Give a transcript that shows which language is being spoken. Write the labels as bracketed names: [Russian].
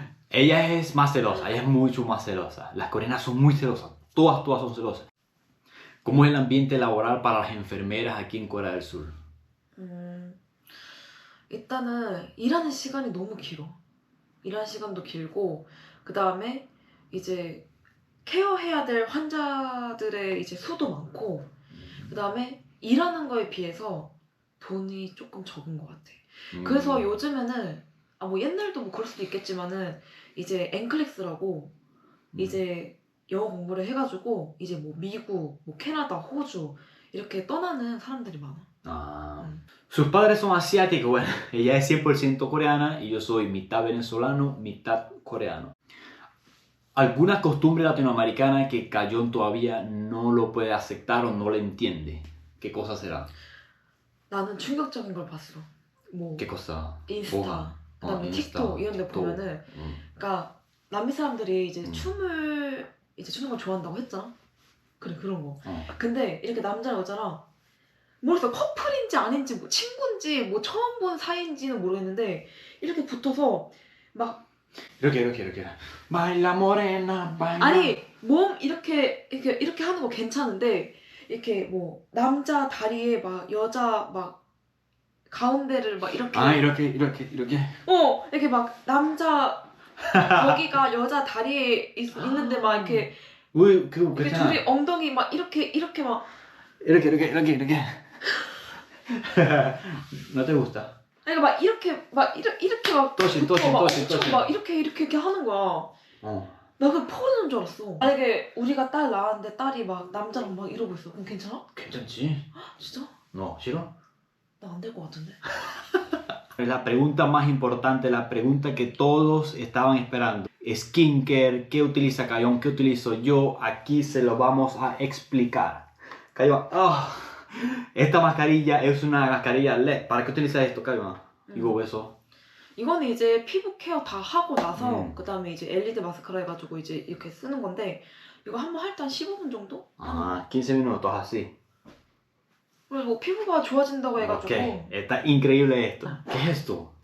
[Spanish] Ella es más celosa, ella es mucho más celosa. Las coreanas son muy celosas, todas son celosas. ¿Cómo es el ambiente laboral para las enfermeras aquí en Corea del Sur? [Korean] 일단은 일하는 시간이 너무 길어. 일하는 시간도 길고 그 다음에 이제 케어해야 될 환자들의 이제 수도 많고 그 다음에 일하는 거에 비해서 돈이 조금 적은 것 같아. 그래서 요즘에는 뭐 옛날도 뭐 그럴 수도 있겠지만은 이제 엔클릭스라고 이제 영어 공부를 해가지고 이제 뭐 미국, 뭐 캐나다, 호주 이렇게 떠나는 사람들이 많아. [Spanish] Sus padres son asiáticos, bueno, ella es 100% coreana y yo soy mitad venezolano, mitad coreano. ¿Alguna costumbre latinoamericana que Cayón todavía no lo puede aceptar o no lo entiende? ¿Qué cosa será? [Korean] 나는 충격적인 걸 봤어. 뭐 [Spanish] ¿Qué cosa? [Korean] 인스타. 뭐가? 그다음에 인스타, 틱톡 이런 데 또. 보면은 그러니까 남미 사람들이 이제 춤을 이제 추는 걸 좋아한다고 했잖아. 그래 그런 거. 근데 이렇게 남자랑 여자랑 모르겠어 커플인지 아닌지 뭐 친구인지 뭐 처음 본 사이인지는 모르겠는데 이렇게 붙어서 막 이렇게 [Spanish] Baila morena, baila. [Korean] 아니 몸 이렇게 하는 거 괜찮은데 이렇게 뭐 남자 다리에 막 여자 막 가운데를 막 이렇게 이렇게. 이렇게 막 남자 거기가 여자 다리에 있는데 막 이렇게 우리 그거 이렇게 괜찮아. 둘이 엉덩이 막 이렇게 막 이렇게. [Spanish] No te gusta. [Korean] 아니 막 이렇게 막 또신. 막 이렇게 하는 거야. 나 그 포르노인 줄 알았어. 만약에 우리가 딸 낳았는데 딸이 막 남자랑 막 이러고 있어. 그럼 괜찮아? 괜찮지? 진짜? [Spanish] No, [Korean] 싫어? 나 안 될 것 같은데. [Spanish] La pregunta más importante, la pregunta que todos estaban esperando. Skincare, ¿qué utiliza Cayón? ¿Qué utilizo yo? Aquí se lo vamos a explicar. Cayón, esta mascarilla es una mascarilla LED. ¿Para qué utiliza esto, Cayón? [Korean] 이거 왜 써? 이거는 이제 피부 케어 다 하고 나서 그 다음에 이제 LED 마스카라 해가지고 이제 이렇게 쓰는 건데 이거 한번 할 때 한 15분 정도? [Spanish] 15 minutos así. [Korean] 그래서 뭐 피부가 좋아진다고 해가지고. [Spanish] Ok, está increíble esto. ¿Qué es esto?